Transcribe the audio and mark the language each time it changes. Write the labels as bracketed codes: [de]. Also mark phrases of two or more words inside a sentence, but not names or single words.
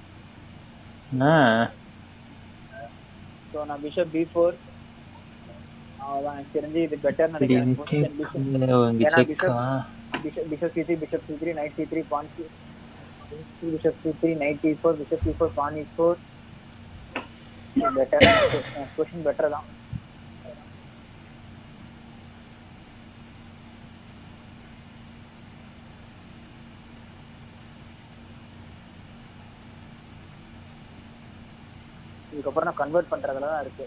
[ta] சோ நான் பிஷப் b4 அதான் எனக்கு தெரிஞ்சு இது பெட்டர் நினைக்கிறேன். [en] bishop c3 bishop c3 knight c3 pawn c3 bishop c3 knight e4 bishop e4 pawn e4 better. position better [ta] தான். இதுக்கப்புறம் நான் கன்வெர்ட் பண்றதுல தான் இருக்கு.